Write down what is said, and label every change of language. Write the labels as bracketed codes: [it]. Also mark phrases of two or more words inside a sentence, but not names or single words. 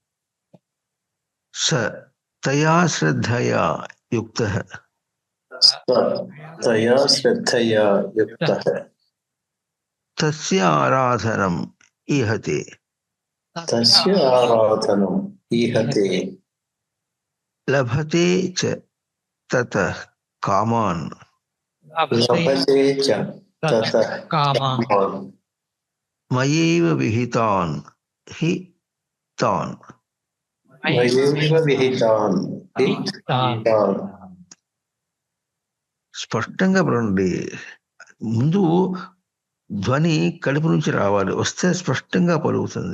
[sa] స తయా శ్రద్ధయా యుక్తః. తయా శ్రద్ధయా యుక్తః. తస్య ఆరాధనం ఈహతే. తస్య ఆరాధనం ఈహతే. లభతే చ తతః కామాన్. లభతే చ తతః కామాన్. మయైవ విహితాన్ హి తాన్. మయైవ విహితాన్ హి తాన్. [te] స్పష్టంగా పడండి. ముందు ధ్వని కడుపు నుంచి రావాలి, వస్తే స్పష్టంగా పలుకుతుంది.